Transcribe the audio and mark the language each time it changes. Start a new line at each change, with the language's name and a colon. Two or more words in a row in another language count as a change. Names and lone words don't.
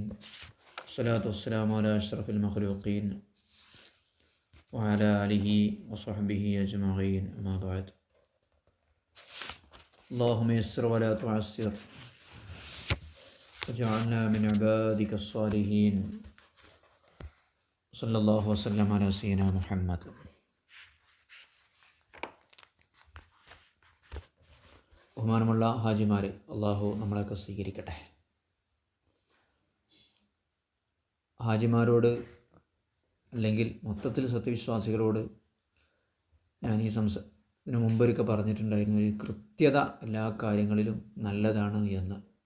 Arabic: والصلاة والسلام على أشرف المخلوقين وعلى آله وصحبه أجمعين. أما بعد. اللهم يسر ولا تعسر واجعلنا من عبادك الصالحين. صلى الله وسلم على سيدنا محمد.
Malayalam: ബഹുമാനമുള്ള ഹാജിമാരെ, അള്ളാഹു നമ്മളെയൊക്കെ സ്വീകരിക്കട്ടെ. ഹാജിമാരോട് അല്ലെങ്കിൽ മൊത്തത്തിൽ സത്യവിശ്വാസികളോട് ഞാൻ ഇതിനു മുമ്പൊരിക്കൽ പറഞ്ഞിട്ടുണ്ടായിരുന്നു, ഒരു കൃത്യത എല്ലാ കാര്യങ്ങളിലും നല്ലതാണ് എന്ന്.